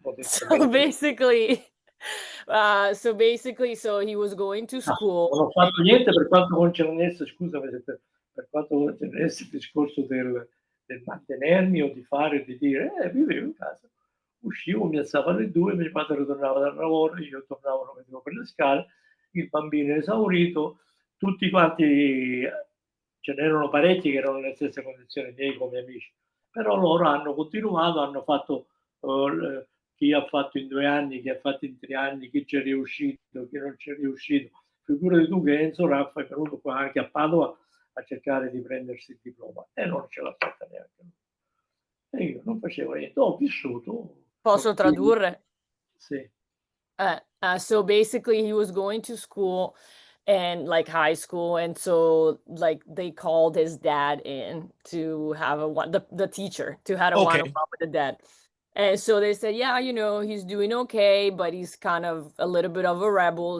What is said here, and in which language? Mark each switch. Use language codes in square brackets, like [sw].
[en] So basically, so he was going to school. [it] Non ho fatto niente per quanto concernesse, scusami, per quanto concernesse il discorso del mantenermi o di fare o di dire, vivevo in casa, uscivo, mi alzavo alle 2, mio padre tornava dal lavoro, io tornavo, lo vedevo per le scale, il bambino esaurito, tutti quanti, ce n'erano parecchi che erano nelle stesse condizioni miei come amici, però loro hanno continuato, hanno fatto chi ha fatto in 2 anni, chi ha fatto in 3 anni, chi ci è riuscito, chi non ci è riuscito. Figurati tu che Enzo Raffa è venuto qua anche a Padova a cercare di prendersi il diploma e non ce l'ha fatta neanche lui. E io non facevo niente, ho vissuto. Posso tradurre? Sì. [en] So basically he was going to school and like high school, and so like they called his dad in to have the teacher to have a one-on-one with the dad. And so they said, yeah, he's doing okay, but he's kind of a little bit of a rebel.